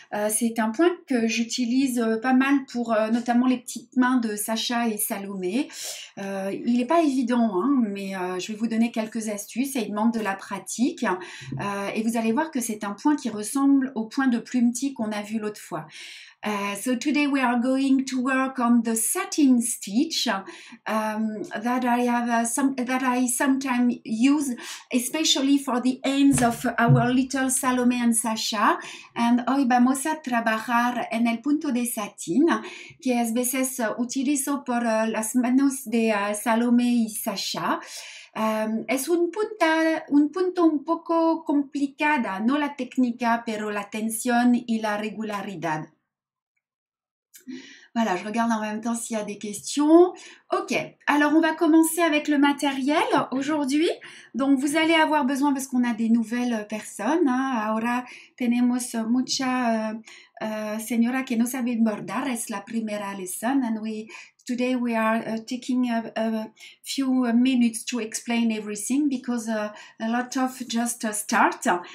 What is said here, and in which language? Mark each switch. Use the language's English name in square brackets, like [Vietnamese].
[French] C'est un point que j'utilise pas mal pour notamment les petites mains de Sacha et Salomé. Il n'est pas évident, hein, mais je vais vous donner quelques astuces et il demande de la pratique. Et vous allez voir que c'est un point qui ressemble au point de plumetis qu'on a vu l'autre fois. [English] So today we are going to work on the satin stitch that I sometimes use, especially for the hands of our little Salome and Sasha. [Spanish] And hoy vamos a trabajar en el punto de satín, que a veces utilizo por las manos de Salome y Sasha. Es un punto un poco complicada, no la técnica, pero la tensión y la regularidad. [French] Voilà, je regarde en même temps s'il y a des questions. Ok, alors on va commencer avec le matériel aujourd'hui. Donc vous allez avoir besoin, parce qu'on a des nouvelles personnes, hein. [Spanish] Ahora tenemos mucha señora que no sabe bordar, es la primera [English] lesson, and today we are taking a few minutes to explain everything because a lot of just start.